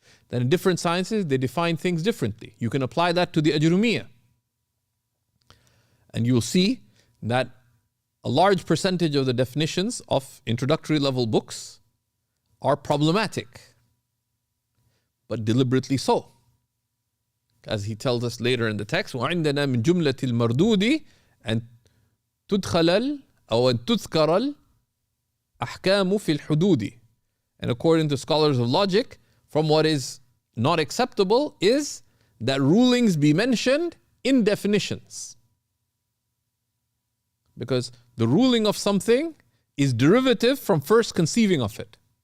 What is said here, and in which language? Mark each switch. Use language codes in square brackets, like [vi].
[en] That in different sciences, they define things differently. You can apply that to the Ajrumiyya. And you'll see that a large percentage of the definitions of introductory level books are problematic, but deliberately so. As he tells us later in the text, [ar] وَعِنْدَنَا مِنْ جُمْلَةِ الْمَرْدُودِ أَنْ تُدْخَلَ أو أن تذكر الأحكام في الحدود. [en] And according to scholars of logic, from what is not acceptable is that rulings be mentioned in definitions. Because the ruling of something is derivative from first conceiving of it.